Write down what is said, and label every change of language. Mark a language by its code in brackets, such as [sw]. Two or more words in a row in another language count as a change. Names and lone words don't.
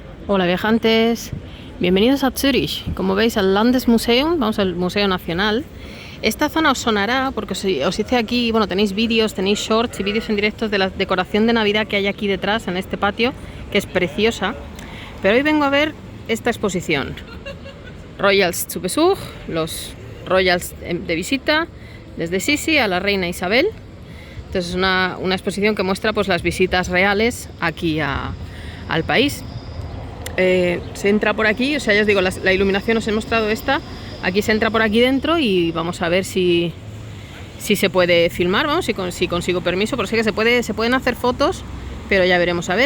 [es] Hola viajantes, bienvenidos a Zürich. Como veis al Landesmuseum, vamos al Museo Nacional. Esta zona os sonará porque os hice aquí, bueno, tenéis vídeos, tenéis shorts y vídeos en directos de la decoración de Navidad que hay aquí detrás en este patio, que es preciosa. Pero hoy vengo a ver esta exposición. [de] Royals zu Besuch, [es] los Royals de visita, desde Sisi a la reina Isabel. Entonces es una exposición que muestra pues las visitas reales aquí al país. Se entra por aquí, o sea, ya os digo, la iluminación os he mostrado esta. Aquí se entra por aquí dentro y vamos a ver si se puede filmar, vamos, si consigo permiso, porque sé que se pueden hacer fotos, pero ya veremos a ver.